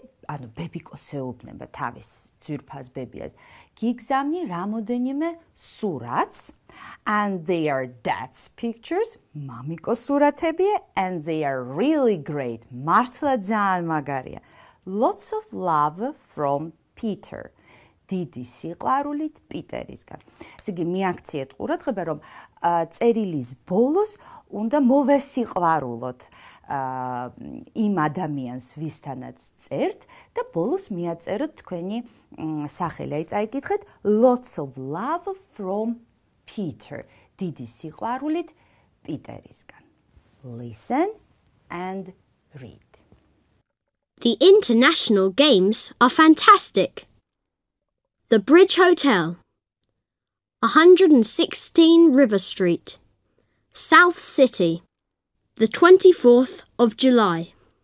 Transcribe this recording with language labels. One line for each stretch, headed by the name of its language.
Georgian: ანუ ბებიკოს ეუბნება თავის ძვირფას ბებიას. გიგზავნი რამოდენიმე სურათს,
English: and they are dad's pictures,
Georgian: მამიკოს სურათებია,
English: and they are really great.
Georgian: მართლა ძალიან მაგარია.
English: Lots of love from Peter.
Georgian: დიდი სიყვარულით პიტერისგან. ესე იგი, მიაქციეთ ყურადღება, რომ წერილის ბოლოს უნდა მოვესიყვარულოთ იმ ადამიანს, ვისთანაც წერთ და ბოლოს მიაწეროთ თქვენი სახელი. აი წაიკითხეთ,
English: lots of love from Peter.
Georgian: დიდი სიყვარულით პიტერისგან.
English: Listen and read. The international games are fantastic. The Bridge Hotel, 116 River Street, South City, the 24th of July.